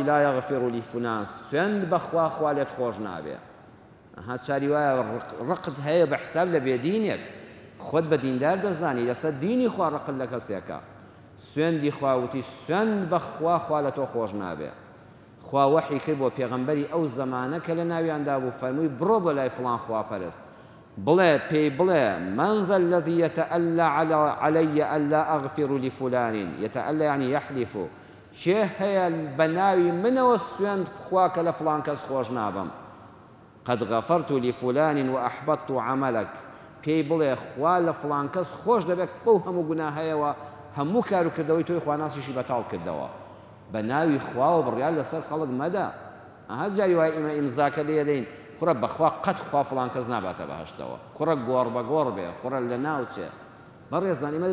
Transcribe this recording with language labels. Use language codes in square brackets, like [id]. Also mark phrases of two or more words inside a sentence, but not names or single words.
[ar] لا یەغفر لی فلان [ckb] سوێند بەخوا خوا لێت خۆش نابێ ئەها چاری وایە ڕقت هەیە بە حساب لە بێدینێک خۆت بە دیندار دەزانی لەسەر دینی خوا ڕقت لە کەسێکە سوێندی خواوتی سوێند بەخوا خوا لە تۆ خۆش نابێ خوا وحی کرد بۆ پێغەمبەری ئەو زەمانە کە لە ناویاندا بوو فەرمووی بڕۆ بە لای فڵان خواپەرست بڵێ پێی بڵێ [ar] من ذا الذي يتألى علي ألا أغفر لفلان يتألى يعني يحلف [ckb] چێ هەیە بە ناوی منەوە سوێند بخوا کە لە فڵان کەس خۆش نابم [ar] قد غفرت لفلان وأحبطت عملك [ckb] پێی بڵێ خوا لە فڵان کەس خۆش دەبێت بەو هەموو گوناهەیەوە هەموو کار و کردەوەی تۆی خواناسیشی بەتاڵ کردەوە بە ناوی خوا و بڕیار لەسەر خەڵک مەدە ئەها جاری وای ئێمە ئیمزاکە لێ دەین کوڕە بەخوا قەت خوا فڵان کەس ناباتە بەهەشتەوە کوڕە گۆڕ بە گۆڕ بێ کوڕە لە ناوچێ بەڕێزان ئێمە